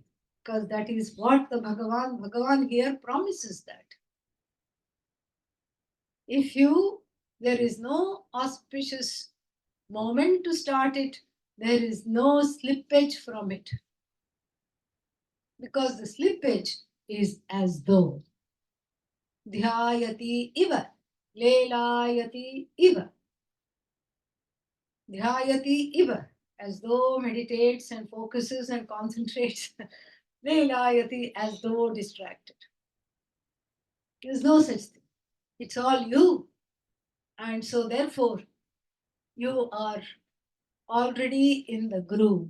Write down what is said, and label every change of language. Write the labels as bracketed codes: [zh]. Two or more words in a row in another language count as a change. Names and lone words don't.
[en] Because that is what the Bhagavan here promises that. If there is no auspicious moment to start it, there is no slippage from it. Because the slippage is as though [sa] dhyayati iva, lelayati iva, dhyayati iva. [en] as though meditates and focuses and concentrates. Leilayati, as though distracted. There's no such thing. It's all you. And so, therefore, you are already in the groove.